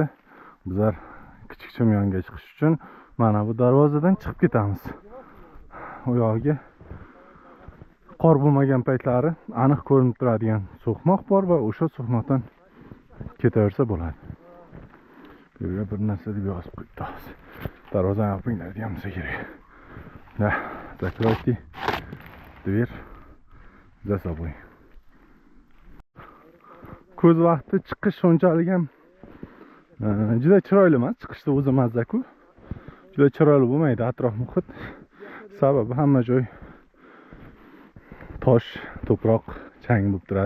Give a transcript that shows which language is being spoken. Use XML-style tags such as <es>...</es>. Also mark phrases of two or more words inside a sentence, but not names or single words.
<uz>Bizlar kichik chimyonga chiqish uchun mana bu darvozadan chiqib ketamiz. U yog'iga qor bo'lmagan paytlari aniq ko'rinib turadigan so'qmoq bor va o'sha so'qmoqdan ketaversa bo'ladi. Bu yerga bir narsa deb yozib qo'yibmiz. Darvozani yopinglar degan bo'lsa kerak.</uz> <ru>Да, закройте дверь за собой.</ru> <uz>Ko'z vaqti chiqish shunchalik ham juda chiroyli emas. Chiqishda o'zi mazza-ku. Juda chiroyli bo'lmaydi atrof muhit. Sababi hamma joy tosh, to'proq, chang bo'lib turadi.</uz>